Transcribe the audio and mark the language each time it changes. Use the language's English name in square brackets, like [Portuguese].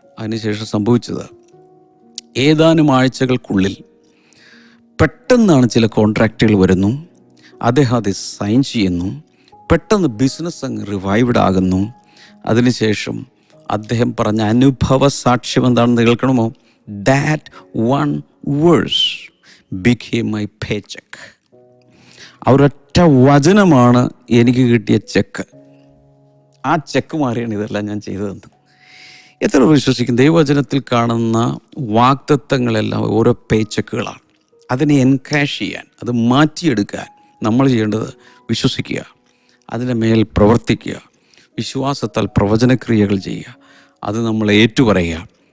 [Malayalam] അതിനുശേഷം സംഭവിച്ചത് ഏതാനും ആഴ്ചകൾക്കുള്ളിൽ പെട്ടെന്നാണ് ചില കോൺട്രാക്റ്റുകൾ വരുന്നു, അദ്ദേഹം അത് സൈൻ ചെയ്യുന്നു, പെട്ടെന്ന് ബിസിനസ് അങ്ങ് റിവൈവ്ഡ് ആകുന്നു. അതിനുശേഷം അദ്ദേഹം പറഞ്ഞ അനുഭവ സാക്ഷ്യം എന്താണെന്ന് കേൾക്കണമോ? [English] That one verse became my paycheck. [Malayalam] ആ ഒരൊറ്റ വചനമാണ് എനിക്ക് കിട്ടിയ ചെക്ക്. ആ ചെക്ക് മാറിയാണ് ഇതെല്ലാം ഞാൻ ചെയ്തതെന്ന്. എത്ര വിശ്വസിക്കും? ദൈവവചനത്തിൽ കാണുന്ന വാഗ്ദത്തങ്ങളെല്ലാം ഓരോ പേച്ചക്കുകളാണ്. അതിനെ എൻകാഷ് ചെയ്യാൻ, അത് മാറ്റിയെടുക്കാൻ നമ്മൾ ചെയ്യേണ്ടത് വിശ്വസിക്കുക, അതിൻ്റെ മേൽ പ്രവർത്തിക്കുക, വിശ്വാസത്താൽ പ്രവചനക്രിയകൾ ചെയ്യുക, അത് നമ്മൾ ഏറ്റുപറയുക.